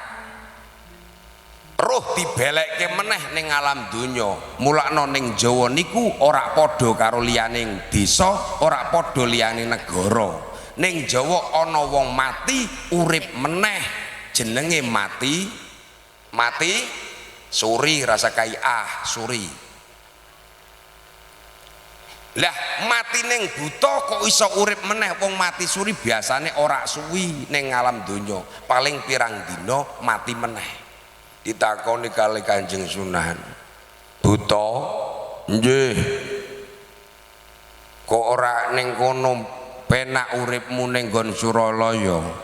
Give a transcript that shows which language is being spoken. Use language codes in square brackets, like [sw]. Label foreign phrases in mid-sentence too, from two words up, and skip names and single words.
[jv] Roh dibelekke meneh ning alam donya. Mulakno ning Jawa niku ora padha karo liyaning desa, ora padha liyaning negara. Ning Jawa ana wong mati urip meneh. Jenenge mati suri rasa kai suri. Lah mati ning buta kok iso urip meneh. Wong mati suri biasane ora suwi ning alam donya, paling pirang dina mati meneh. Ditakoni kali Kanjeng Sunan, buta nggih kok ora ning kono penak uripmu ning nggon Suralaya?